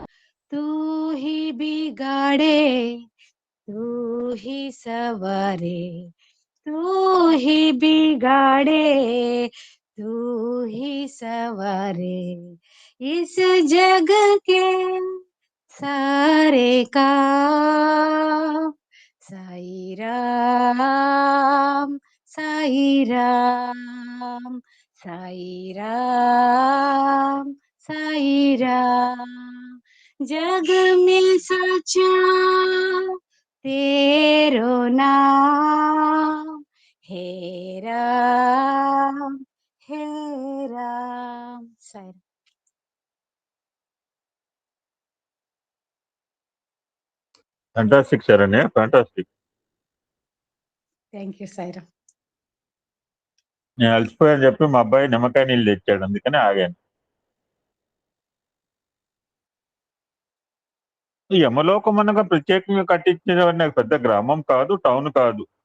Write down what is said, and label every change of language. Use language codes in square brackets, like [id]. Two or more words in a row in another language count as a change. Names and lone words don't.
[hi] तू ही बिगाड़े तू ही सवारे, तू ही बिगाड़े तू ही सवारे, इस जग के सारे काम। साई राम సాయి రామ్ సాయి రామ్ సాయి రామ్ जग में सचा तेरो नाम हे राम हे राम साई [te] ఫ్యాంటాస్టిక్ శరణ్య, ఫ్యాంటాస్టిక్. [en] thank you సాయిరామ్. [te] నేను అలసిపోయాని చెప్పి మా అబ్బాయి నిమ్మకాయ నీళ్ళు తెచ్చాడు, అందుకని ఆగాను. ఈ యమలోకం అనగా ప్రత్యేకంగా కట్టించిన పెద్ద గ్రామం కాదు, టౌన్ కాదు.